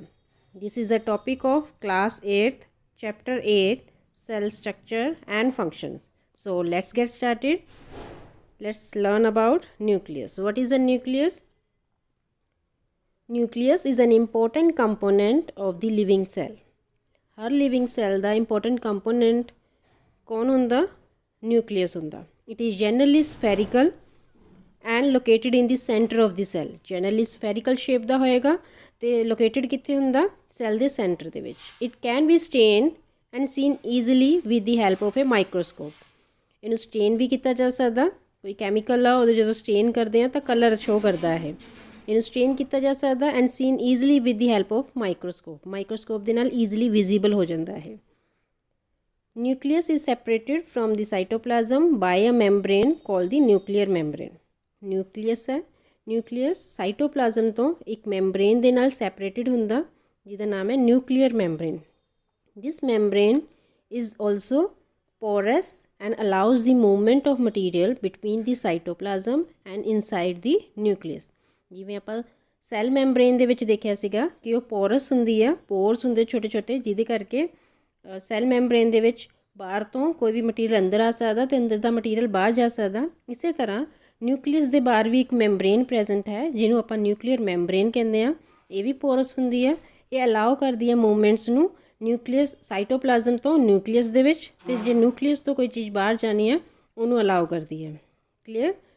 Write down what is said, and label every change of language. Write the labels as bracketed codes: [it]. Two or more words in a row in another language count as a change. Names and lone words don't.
[en] This is a topic of class 8th, chapter 8, cell structure and functions. So let's get started. Let's learn about nucleus. What is a nucleus? Nucleus is an important component of the living cell. हर living cell the important component [pa] ਕੌਣ ਹੁੰਦਾ ਨਿਊਕਲੀਅਸ ਹੁੰਦਾ [en] It is generally spherical and located in the center of the cell generally spherical shape [pa] ਦਾ ਹੋਏਗਾ ਤੇ ਲੋਕੇਟਡ ਕਿੱਥੇ ਹੁੰਦਾ ਸੈੱਲ ਦੇ ਸੈਂਟਰ ਦੇ ਵਿੱਚ [en] It can be stain and seen easily with the help of a microscope [pa] ਇਹਨੂੰ ਸਟੇਨ ਵੀ ਕੀਤਾ ਜਾ ਸਕਦਾ ਕੋਈ ਕੈਮੀਕਲ ਆ ਉਹਦੇ ਜਦੋਂ ਸਟੇਨ ਕਰਦੇ ਆ ਤਾਂ [en] color show [pa] ਕਰਦਾ ਹੈ ਇਹਨੂੰ ਸਟੇਨ ਕੀਤਾ ਜਾ ਸਕਦਾ [en] and seen easily with the help of microscope [pa] ਦੇ ਨਾਲ [en] easily visible [pa] ਹੋ ਜਾਂਦਾ ਹੈ [en] Nucleus is separated from the cytoplasm by a membrane called the nuclear membrane. [pa] Nucleus है [en] nucleus cytoplasm [pa] ਤੋਂ ਇੱਕ membrane ਦੇ ਨਾਲ separated ਹੁੰਦਾ ਜਿਹਦਾ ਨਾਮ ਹੈ [en] nuclear membrane. This membrane is also porous and allows the movement of material between the cytoplasm and inside the nucleus. [pa] ਜਿਵੇਂ ਆਪਾਂ [en] cell membrane [pa] ਦੇ ਵਿੱਚ ਦੇਖਿਆ ਸੀਗਾ ਕਿ ਉਹ ਪੋਰਸ ਹੁੰਦੀ ਆ ਪੋਰਸ ਹੁੰਦੇ ਛੋਟੇ ਛੋਟੇ ਜਿਹਦੇ ਕਰਕੇ [en] cell membrane [pa] ਦੇ ਵਿੱਚ ਬਾਹਰ ਤੋਂ ਕੋਈ ਵੀ ਮਟੀਰੀਅਲ ਅੰਦਰ ਆ ਸਕਦਾ ਅਤੇ ਅੰਦਰ ਦਾ ਮਟੀਰੀਅਲ ਬਾਹਰ ਜਾ ਸਕਦਾ ਇਸੇ ਤਰ੍ਹਾਂ ਨਿਊਕਲੀਅਸ ਦੇ ਬਾਹਰ ਵੀ ਇੱਕ [en] membrane present [pa] ਹੈ ਜਿਹਨੂੰ ਆਪਾਂ [en] nuclear membrane [pa] ਕਹਿੰਦੇ ਆ ਇਹ ਵੀ ਪੋਰਸ ਹੁੰਦੀ ਹੈ ਇਹ ਅਲਾਉ ਕਰਦੀ ਹੈ ਮੂਵਮੈਂਟਸ ਨੂੰ [en] nucleus cytoplasm [pa] ਤੋਂ ਨਿਊਕਲੀਅਸ ਦੇ ਵਿੱਚ ਅਤੇ ਜੇ ਨਿਊਕਲੀਅਸ ਤੋਂ ਕੋਈ ਚੀਜ਼ ਬਾਹਰ ਜਾਣੀ ਹੈ ਉਹਨੂੰ ਅਲਾਉ ਕਰਦੀ ਹੈ ਕਲੀਅਰ